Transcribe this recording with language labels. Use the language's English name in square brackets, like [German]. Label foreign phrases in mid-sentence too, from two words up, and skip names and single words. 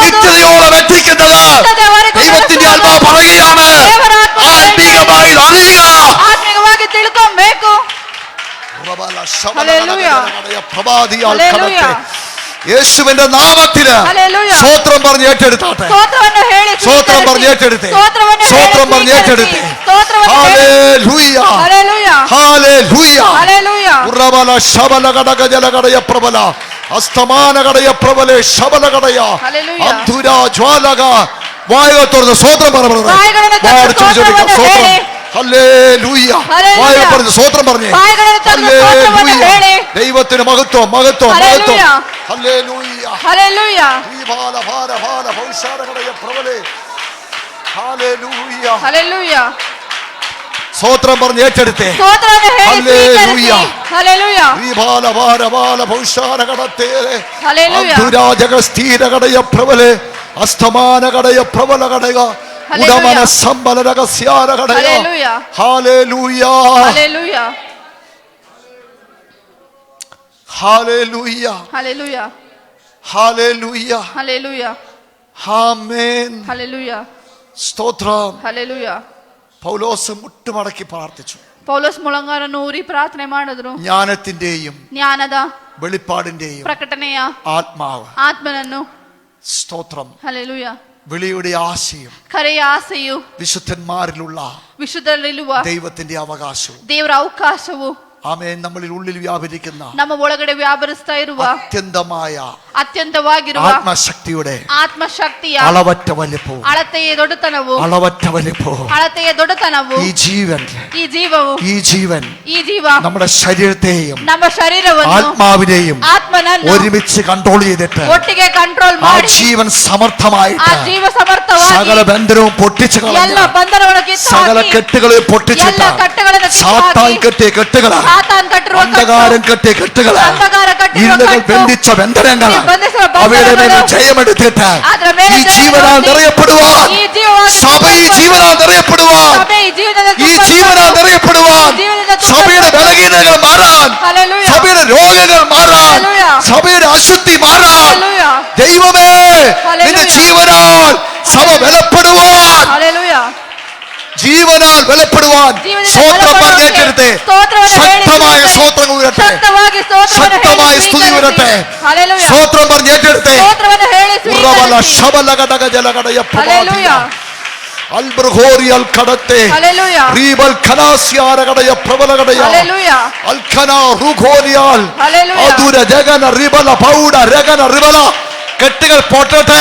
[Malayalam] നിത്യതയോളം എത്തിക്കുന്നത്. [Kannada] ನಿತ್ಯದವರೆಗೂ [Malayalam] ദൈവത്തിന്റെ [Kannada] ನಡೆಸುವುದು. [Malayalam] ആത്മാവ് പറയുകയാണ്, [Kannada] ದೇವರ ಆತ್ಮ [Malayalam] ആത്മീകമായി അറിയുക. [Kannada] ಆತ್ಮಿಕವಾಗಿ ತಿಳ್ಕೊಬೇಕು. [Malayalam] ഹല്ലേലൂയ. പ്രഭാതിയാൽ ഹല്ലേലൂയ. കടത്തെ യേശുവിന്റെ നാമത്തില് ഹല്ലേലൂയ. സ്തോത്രം പറഞ്ഞ് ഏറ്റെടുത്താട്ടെ. [Kannada] ಸ್ತೋತ್ರವನ್ನು ಹೇಳಿ [Malayalam] സ്തോത്രം പറഞ്ഞ് ഏറ്റെടുത്തേ. [Kannada] ಸ್ತೋತ್ರವನ್ನು ಹೇಳಿ [Malayalam] സ്തോത്രം പറഞ്ഞ് ഏറ്റെടുത്തേ. [Kannada] ಸ್ತೋತ್ರವನ್ನು ಹೇಳಿ. [Malayalam] ഹല്ലേലൂയ. ഹല്ലേലൂയ. ഹല്ലേലൂയ. ഹല്ലേലൂയ. ഉറബല ശബല ഘടക ജലഘടയ പ്രബല അസ്തമാന ഘടയ പ്രബലെ ശബല ഘടയ ഹല്ലേലൂയ. അന്ധുര ജ്വാലക വായകൾ തുറന്ന് സ്വോത്രം പറ brother. വായകളെ തുറന്ന് വായടച്ച് സ്വോത്രമെന്ന് സ്വോത്രം. [Kannada] ಹೇಳಿ. [Malayalam] ഹല്ലേലൂയ. ഹല്ലേലൂയ. വായകൾ പറഞ്ഞ് സ്വോത്രം പറഞ്ഞേ. വായകളെ തുറന്ന് സ്വോത്രമെന്ന് ഹല്ലേലൂയ. [Kannada] ಹೇಳಿ. [Malayalam] ദൈവത്തിന് മഹത്വം മഹത്വം മഹത്വം. ഹല്ലേലൂയ. ഹല്ലേലൂയ. ഹല്ലേലൂയ. ഈ ബാല ഭാര ഭാര ഭൗഷാരകടയ പ്രബലേ. ഹല്ലേലൂയ. ഹല്ലേലൂയ. സ്വോത്രം പറഞ്ഞ് ഏറ്റെടുത്തേ. [Kannada] ಸ್ತೋತ್ರವನ್ನು ಹೇಳಿ [Malayalam] ഹല്ലേലൂയ. [Kannada] ಸ್ವೀಕರಿಸಿ. ഹല്ലേലൂയ. ഈ ബാല ഭാര ഭാര ഭൗഷാരകടത്തേ. [Malayalam] ഹല്ലേലൂയ. അന്ധുരാജക സ്ഥിരകടയ പ്രബലേ. അസ്തമാനകടയ പ്രബലകടയ. ഹല്ലേലൂയ. ഉടമന സമ്പലരകസ്യാരകടയ. ഹല്ലേലൂയ. ഹല്ലേലൂയ. ഹല്ലേലൂയ. ഹല്ലേലൂയ. ഹല്ലേലൂയ. ഹല്ലേലൂയ. ഹല്ലേലൂയ. ആമേൻ. ഹല്ലേലൂയ. സ്തോത്രം. [Kannada] ಹಲ್ಲೆಲೂಯಾ. [Malayalam] പൗലോസ് മുട്ടുമടക്കി പ്രാർത്ഥിച്ചു. [Kannada] ಪೌಲೋಸ್ ಮುಳಂಗಾರನ್ನು ಊರಿ ಪ್ರಾರ್ಥನೆ ಮಾಡಿದ್ರು. [Malayalam] ജ്ഞാനത്തിന്റെയും [Kannada] ಜ್ಞಾನದ [Malayalam] വെളിപ്പാടിന്റെയും [Kannada] ಪ್ರಕಟಣೆಯ [Malayalam] ആത്മാവ്. [Kannada] ಆತ್ಮನನ್ನು. [Malayalam] സ്തോത്രം. [Kannada] ಹಲ್ಲೆಲೂಯಾ. [Malayalam] വിളിയുടെ ആശയും [Kannada] ಕರೆಯ ಆಸೆಯು [Malayalam] വിശുദ്ധന്മാരിലുള്ള [Kannada] ವಿಶುದ್ಧರಲ್ಲಿರುವ [Malayalam] ദൈവത്തിന്റെ അവകാശവും. [Kannada] ದೇವರ ಅವಕಾಶವು [Malayalam] ആമേൻ. നമ്മളിൽ ഉള്ളിൽ വ്യാപരിക്കുന്ന [Kannada] ನಮ್ಮ ಒಳಗಡೆ ವ್ಯಾಪರಿಸ್ತಾ ಇರುವ [Malayalam] അത്യന്തമായ [Kannada] ಅತ್ಯಂತವಾಗಿರುವ [Malayalam] ആത്മശക്തിയുടെ [Kannada] ಆತ್ಮಶಕ್ತಿಯ [Malayalam] അളവറ്റ വലിപ്പവും [Kannada] ಅಳತೆಯ ದೊಡ್ಡತನವು [Malayalam] അളവറ്റ വലിപ്പവും [Kannada] ಅಳತೆಯ ದೊಡ್ಡತನವು [Malayalam] ഈ ജീവൻ [Kannada] ಈ ಜೀವವು [Malayalam] ഈ ജീവൻ [Kannada] ಈ ಜೀವ [Malayalam] നമ്മുടെ ശരീരത്തെയും [Kannada] ನಮ್ಮ ಶರೀರವನ್ನು [Malayalam] ആത്മാവിനെയും [Kannada] ಆತ್ಮನನ್ನು [Malayalam] ഒരുമിച്ച് കൺട്രോൾ ചെയ്തിട്ട് [Kannada] ಒಟ್ಟಿಗೆ ಕಂಟ್ರೋಲ್ [Malayalam] ആ [Kannada] ಮಾಡಿ [Malayalam] ജീവൻ [Kannada] ಆ [Malayalam] സമർത്ഥമായിട്ട് [Kannada] ಜೀವ ಸಮರ್ಥವಾಗಿ [Malayalam] സകല ബന്ധനവും പൊട്ടിച്ചു [Kannada] ಎಲ್ಲ [Malayalam] കളഞ്ഞ [Kannada] ಬಂಧನವನ್ನು ಕಿತ್ತು [Malayalam] സകല [Kannada] ಹಾಕಿ [Malayalam] കെട്ടുകളെ പൊട്ടിച്ചിട്ട് [Kannada] ಎಲ್ಲ ಕಟ್ಟುಗಳನ್ನು ಕಿತ್ತು [Malayalam] സാത്താൻ [Kannada] ಹಾಕಿ [Malayalam] കെട്ടിയ കെട്ടുകള് [Kannada] ಸಾತಾನ್ ಕಟ್ಟಿರುವ [Malayalam] അന്ധകാരം കെട്ടിയ കെട്ടുകള് [Kannada] ಅಂಧಕಾರ ಕಟ್ಟಿರುವ [Malayalam] ഇരുളുകൾ [Kannada] ಕಟ್ಟು, [Malayalam] ബന്ധിച്ച ബന്ധനങ്ങള് [Kannada] ಈ ಬಂಧಿಸುವ [Malayalam] അവയുടെ മേൽ [Kannada] ಬಂಧನಗಳು, [Malayalam] ജയമെടുത്തിട്ട് [Kannada] ಅದರ ಮೇಲೆ [Malayalam] ഈ [Kannada] ಜಯ [Malayalam] ജീവനാൽ [Kannada] ಹೊಂದಿ, [Malayalam] നിറയപ്പെടുവാൻ [Kannada] ಈ ಜೀವವಾಗಿ [Malayalam] സഭ ഈ ജീവനാൽ നിറയപ്പെടുവാൻ [Kannada] ಸಭೆ ಈ ಜೀವನದ [Malayalam] ഈ ജീവനാൽ നിറയപ്പെടുവാൻ [Kannada] ജീവനದ ತುಂಬ [Malayalam] സഭയുടെ ബലഹീനതകൾ മാറാൻ ഹല്ലേലൂയ. സഭയുടെ രോഗങ്ങൾ മാറാൻ ഹല്ലേലൂയ. സഭയുടെ അശുദ്ധി മാറാൻ ഹല്ലേലൂയ. ദൈവമേ ഹല്ലേലൂയ. നിന്റെ ജീവനാൽ സഭ ബലപ്പെടുവാൻ [Kannada] ಹಲ್ಲೆಲೂಯಾ. [Malayalam] ജീവനാൽ ബലപ്പെടുവാൻ ജീവനിൽ സ്തോത്രം ബലപ്പെടുവാൻ പറഞ്ഞേറ്റെടുത്തേ. [Kannada] സ്തോത്രವನ್ನು ಹೇಳಿ [Malayalam] ശക്തമായ [Kannada] ಸ್ವೀಕರಿಸಿ. [Malayalam] സ്തോത്രം ഉയരട്ടെ. [Kannada] ಶಕ್ತವಾಗಿ ಸ್ತೋತ್ರವನ್ನು [Malayalam] ശക്തമായ [Kannada] ಹೇಳಿ [Malayalam] സ്തുതി [Kannada] ಸ್ವೀಕರಿಸಿ. [Malayalam] ഉയരട്ടെ. [Kannada] ಹಲ್ಲೆಲೂಯಾ. [Malayalam] സ്തോത്രം പറഞ്ഞേറ്റെടുത്തേ. [Kannada] ಸ್ತೋತ್ರವನ್ನು ಹೇಳಿ ഉറവല ಸ್ವೀಕರಿಸಿ. ശബലകടക ജലകടയ ಹಲ್ಲೆಲೂಯಾ. അൽബ്രഹോറിയൽ കടത്തെ ಹಲ್ಲೆಲೂಯಾ. റീബൽ ഖനാസിയാരകടയ പ്രബലകടയ ಹಲ್ಲೆಲೂಯಾ. അൽഖന റുഖോനിയാൽ [Malayalam] ഹല്ലേലൂയ. അതുര ജഗന റിബല പൗഡ രഗന റിബല കെട്ടുകൾ പൊട്ടട്ടെ.